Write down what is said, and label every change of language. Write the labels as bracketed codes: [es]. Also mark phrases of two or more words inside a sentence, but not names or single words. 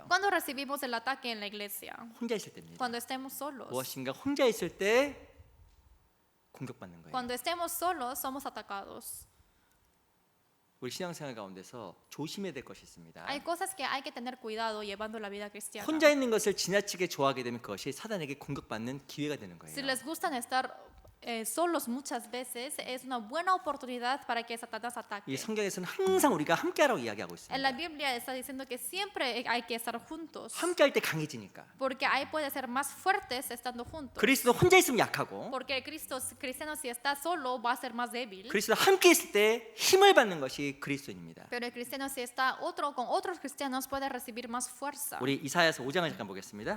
[es] ¿Cuándo recibimos el ataque en la iglesia? [ko] 혼자 있을 때입니다. [es] Cuando estemos solos. [ko] 무엇인가 혼자 있을 때 공격받는 거예요. [es] Cuando estemos solos, somos atacados. [ko] 우리 신앙생활 가운데서 조심해야 될 것이 있습니다. [es] Hay cosas que hay que tener cuidado llevando la vida cristiana. [ko] 혼자 있는 것을 지나치게 좋아하게 되면 그것이 사단에게 공격받는 기회가 되는 거예요. [es] Si les gustan estar solos muchas veces, es una buena oportunidad para que Satanás [ko] 이 [es] ataque. [ko] 성경에서는 항상 우리가 함께하라고 이야기하고 [es] En la [ko] 있습니다. [es] Biblia está diciendo que siempre hay que estar juntos, [ko] 함께할 때 강해지니까. [es] porque ahí puede ser más fuertes estando juntos. [ko] 그리스도 혼자 있으면 약하고 [es] Porque el cristiano si está solo va a ser más débil, [ko] 그리스도 함께 있을 때 힘을 받는 것이 그리스도인입니다. [es] pero el cristiano si está con otros cristianos puede recibir más fuerza. [ko] 우리 이사야서 5장을 잠깐 보겠습니다.